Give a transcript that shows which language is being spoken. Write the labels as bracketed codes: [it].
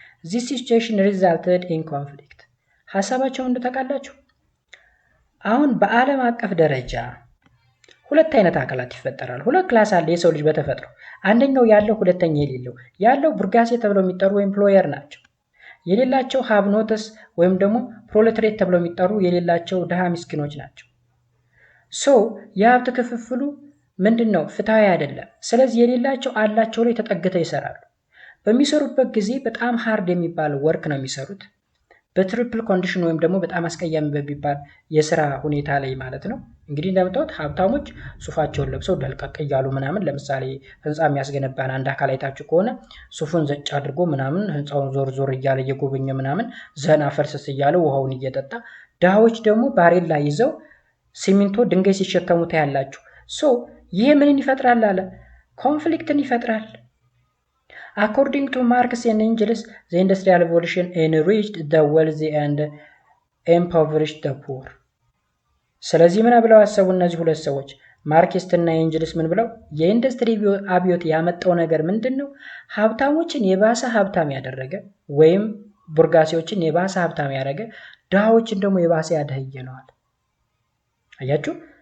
[en] This situation resulted in conflict. [am] ሐሳባቸውን እንደተቃላችሁ አሁን በዓለም አቀፍ ደረጃ ሁለት አይነት አካላት ይፈጠራሉ። ሁለት ክላስ አለ የሰው ልጅ በተፈጥሮ። አንደኛው ያለው ሁለተኛ የሌለው። ያለው ቡርጋሴ ተብለው የሚጠሩ ኤምፕሎየር ናቸው። የሌላቸው ሃቭኖትስ ወይም ደግሞ ፕሮሌታሪት ተብለው የሚጠሩ የሌላቸው ድሃ ምስኪኖች ናቸው። የሀብት ክፍፍሉ ምንድነው? ፍትሃዊ አይደለም። ስለዚህ የሌላቸው አላቸው ላይ ተጠግተው ይሰራሉ። በሚሰሩበት ጊዜ በጣም ሃርድ የሚባል ወርክ ነው የሚሰሩት። በትሪፕል ኮንዲሽን ወይም ደግሞ በጣም አስቀያሚ በሚባል የስራ ሁኔታ ላይ ማለት ነው። እንግዲህ እንደምታዩት ሀብታሞች ሱፋቸውን ለብሰው ደልቀቅ እያሉ ምናምን፣ ለምሳሌ ህንፃ የሚያስገነባን አንድ አካል አይታችሁ ከሆነ ሱፉን ዘጭ አድርጎ ምናምን ህንፃውን ዞር ዞር እያለ እየጎበኘ ምናምን ዘና ፈርስስ እያለ ውሃውን እየጠጣ፣ ድሃዎች ደግሞ ባሬላ ይዘው ሲሚንቶ ድንጋይ ሲሸከሙ ታያላችሁ። ይሄ ምንን ይፈጥራል አለ? ኮንፍሊክትን ይፈጥራል። [en] According to Marx and Engels, the Industrial Revolution enriched the wealthy and impoverished the poor. [am] ስለዚህ ምን ብለው አሰቡ እነዚህ ሁለት ሰዎች ማርክሲስት እና ኤንጅልስ? ምን ብለው የኢንዱስትሪ አብዮት ያመጣው ነገር ምንድነው? ሀብታሞችን የባሰ ሀብታም ያደረገ ወይም ቡርጋሲዎችን የባሰ ሀብታም ያደረገ፣ ድሃዎችን ደግሞ የባሰ ያደህየነዋል። አያችሁ?